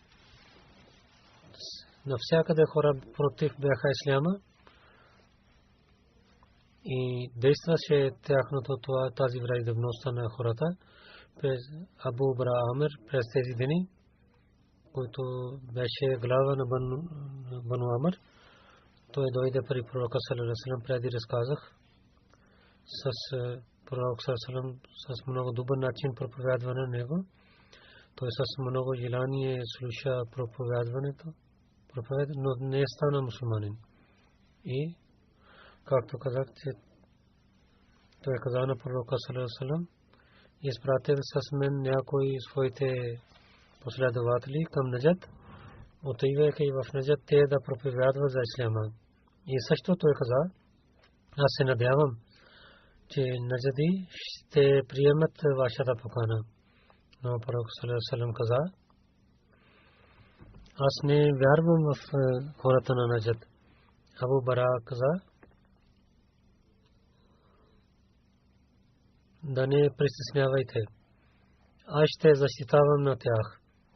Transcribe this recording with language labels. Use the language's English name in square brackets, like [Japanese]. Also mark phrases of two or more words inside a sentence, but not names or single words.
[Bulgarian] навсякъде хора против бяха исляма и действаше тяхното тази враждебност на хората през Абу Бара Амир през тези дни, който беше глава на Бану Амир. Той дойде при пророка [Arabic] صلى الله عليه وسلم, [Bulgarian] преди разказах с пророк [Arabic] صلى الله عليه وسلم [Bulgarian] с много добър начин проповядване на него. Той с много желание слуша проповядването, но не стана мусулманин. И както казах, че той каза на пророка [Arabic] صلى الله عليه وسلم, [Bulgarian] изпратил с мен някои своите последователи към Наджат, отивайки в Наджат те да проповядват за исляма. И също той каза, аз се надявам, че Наджади ще приемат вашата покана. Но пророк [Arabic] صلى الله عليه وسلم [Bulgarian] каза, аз не вярвам в хората на Наджат. Абу Бара каза, да не притеснявайте. Аз ще защитавам на тях.